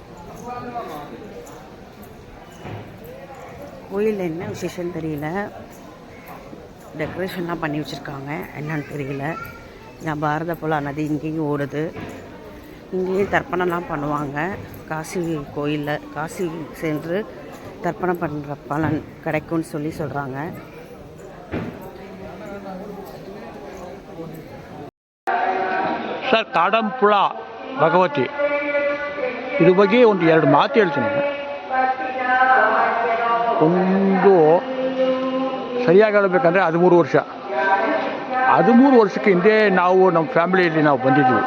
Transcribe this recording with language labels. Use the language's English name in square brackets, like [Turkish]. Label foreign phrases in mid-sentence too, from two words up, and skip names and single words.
[Tamil] கோயிலில் என்ன விசேஷம்னு தெரியல, டெக்கரேஷன்லாம் பண்ணி வச்சுருக்காங்க, என்னன்னு தெரியல. நான் பாரத புலா நதி இங்கேயும் ஓடுது. இங்கேயும் தர்ப்பணம்லாம் பண்ணுவாங்க. காசி கோயிலில் காசி சென்று தர்ப்பணம் பண்ணுற பலன் கிடைக்கும்னு சொல்கிறாங்க. [Kannada] ಸರ್ ಕಾಡಂಪುಳ ಭಗವತಿ ಇದ್ರ ಬಗ್ಗೆ ಒಂದು 2 ಮಾತು ಹೇಳ್ತೀನಿ. ಒಂದು ಸರಿಯಾಗಿ ಹೇಳಬೇಕಂದ್ರೆ 13 ವರ್ಷ 13 ವರ್ಷಕ್ಕೆ ಹಿಂದೆ ನಾವು ನಮ್ಮ ಫ್ಯಾಮಿಲಿಯಲ್ಲಿ ನಾವು ಬಂದಿದ್ವಿ.